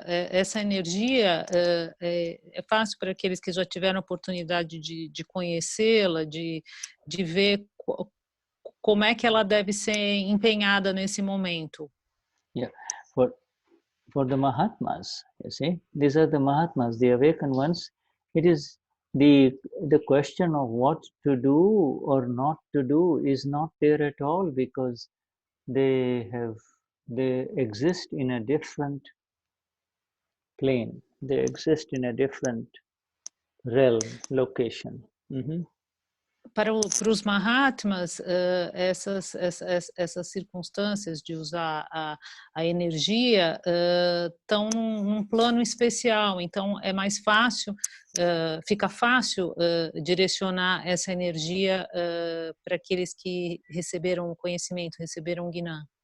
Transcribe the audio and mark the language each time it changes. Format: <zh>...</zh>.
<pt>Essa energia é fácil para aqueles que já tiveram a oportunidade de conhecê-la, de ver como é que ela deve ser empenhada nesse momento.</pt> <en>Yeah, for the Mahatmas, you see, these are the Mahatmas, the awakened ones. It is the question of what to do or not to do is not there at all, because they exist in a different plane. They exist in a different realm, location.</en> <pt>Para os Mahatmas, essas circunstâncias de usar a energia estão num plano especial, então é mais fácil, fica fácil direcionar essa energia para aqueles que receberam o conhecimento, receberam o Gnan.</pt>